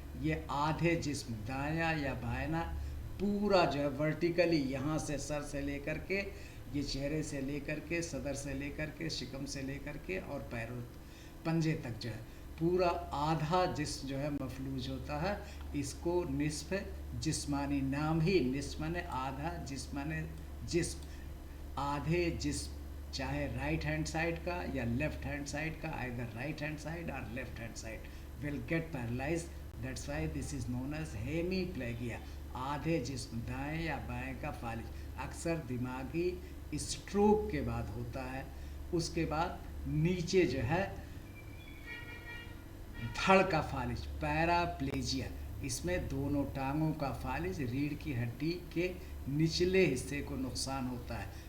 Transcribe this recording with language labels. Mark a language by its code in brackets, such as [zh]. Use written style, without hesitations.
[ur] یہ آدھے جسم دایاں یا بائنا پورا جو ہے ورٹیکلی یہاں سے سر سے لے کر کے، یہ چہرے سے لے کر کے، صدر سے لے کر کے، شکم سے لے کر کے اور پیروں پنجے تک جو ہے پورا آدھا جسم جو ہے مفلوج ہوتا ہے. اس کو نصف جسمانی، نام ہی نصف نے آدھا، جسم نے جسم، آدھے جسم، چاہے رائٹ ہینڈ سائڈ کا یا لیفٹ ہینڈ سائڈ کا، either رائٹ ہینڈ سائڈ اور left hand side [en] will get paralyzed. That's why this is known as hemiplegia. [ur] آدھے جسم دائیں یا بائیں کا فالج اکثر دماغی اسٹروک کے بعد ہوتا ہے. اس کے بعد نیچے جو ہے دھڑ کا فالج، پیراپلیجیا. اس میں دونوں ٹانگوں کا فالج، ریڑھ کی ہڈی کے نچلے حصے کو نقصان ہوتا ہے.